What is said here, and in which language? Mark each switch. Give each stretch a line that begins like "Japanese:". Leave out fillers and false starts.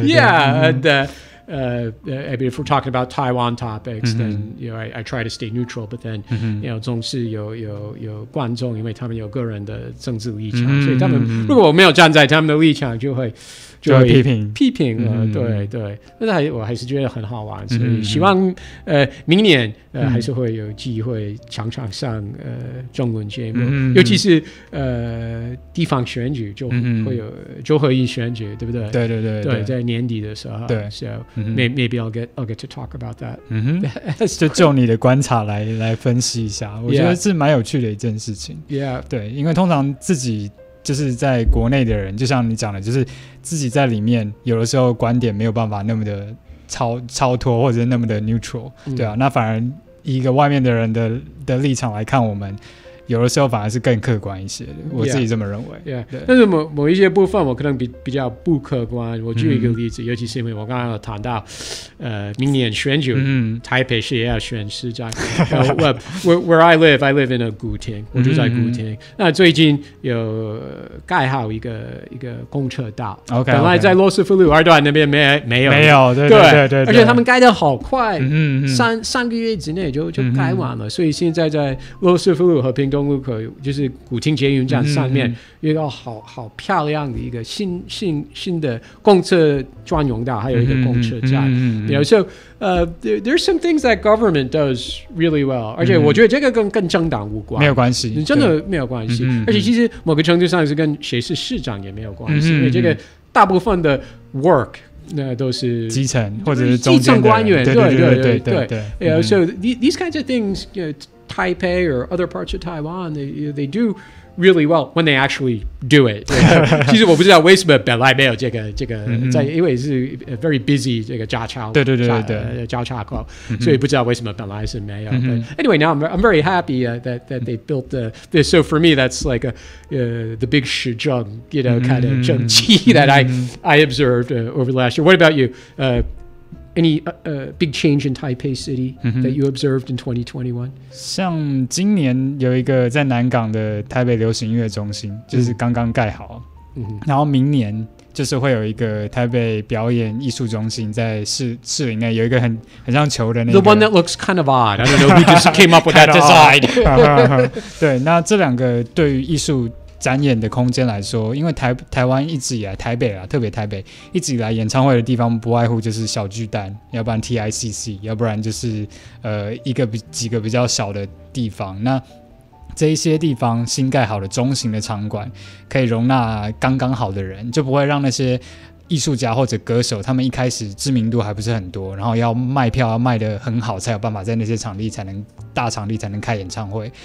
English: Yeah, and I mean, if we're talking about Taiwan topics, then I try to stay neutral.
Chinese: But then, 总是有观众，因为他们有个人的政治立场，所以他们如果我没有站在他们的立场，就会批评了。对，但是我还是觉得很好玩，所以希望明年还是会有机会常常上中文节目，尤其是地方选举就会有州合议选举，对不对？对，在年底的时候，对 ，
English: so maybe I'll get to talk about that.
Chinese: 就你的观察来分析一下，我觉得是蛮有趣的一件事情。
English: Yeah，
Chinese: 对，因为通常自己就是在国内的人，就像你讲的，就是自己在里面有的时候观点没有办法那么的超脱，或者是那么的 neutral，对啊，那反而以一个外面的人的立场来看我们。有的时候反而是更客观一些的，我自己这么认为。但是某一些部分我可能比较不客观。我举一个例子，尤其是因为我刚刚有谈到，明年选举，台北市也要选市长。
English: Where I live in a 古亭，
Chinese: 我就在古亭。那最近有盖好一个公车道，本来在罗斯福路二段那边没有，对，而且他们盖得好快，三个月之内就盖完了，所以现在在罗斯福路和屏东路口就是古亭捷运站上面有一个好漂亮的一个新的公车专用道，还有一个公车站。
English: So there's some things that government does really well，
Chinese: 而且我觉得这个跟政党无关，没有关系，真的没有关系。而且其实某个程度上是跟谁是市长也没有关系，因为这个大部分的 work。那都是基层或者是中间的基层官员，对。
English: So these kinds of things, Taipei or other parts of Taiwan, they do really well when they actually do it.
Chinese: 其实我不知道为什么本来没有这个在，因为是
English: very busy
Chinese: 这个交叉交叉口，所以不知道为什么本来是没有。
English: But anyway, now I'm very happy that they built this. So for me, that's like the big 时政, kind of 政绩 that I observed over the last year. What about you? Any big change in Taipei City that you observed in 2021?
Chinese: 像今年有一个在南港的台北流行音乐中心，就是刚刚盖好，然后明年就是会有一个台北表演艺术中心在市林内有一个很像球的那个。
English: The one that looks kind of odd. I don't know who just came up with that design.
Chinese: 对，那这两个对于艺术展演的空间来说，因为台湾一直以来，台北啊，特别台北一直以来演唱会的地方不外乎就是小巨蛋，要不然 TICC， 要不然就是几个比较小的地方。那这一些地方新盖好的中型的场馆，可以容纳刚刚好的人，就不会让那些艺术家或者歌手他们一开始知名度还不是很多，然后要卖票要卖得很好才有办法在那些大场地才能开演唱会。